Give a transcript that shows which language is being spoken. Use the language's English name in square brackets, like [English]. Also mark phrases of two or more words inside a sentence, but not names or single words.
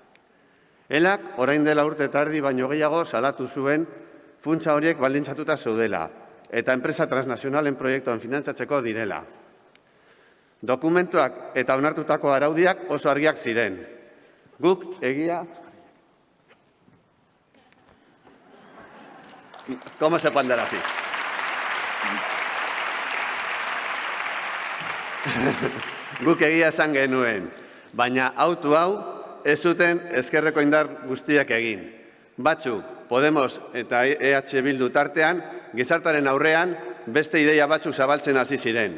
[Basque] ELAk orain dela urte eta erdi baino gehiago salatu zuen funtsa horiek baldintzatuta zeudela eta enpresa transnazionalen proiektuan finantzatzeko direla. Dokumentuak eta onartutako araudiak oso argiak ziren. Guk egia... [Spanish] ¿Cómo se puede andar así? [Basque] Guk egia esan genuen, baina autu hau ez zuten ezkerreko indar guztiak egin. Batzuk, Podemos eta EH Bildu tartean, gizartaren aurrean beste ideia batzuk zabaltzen hasi ziren.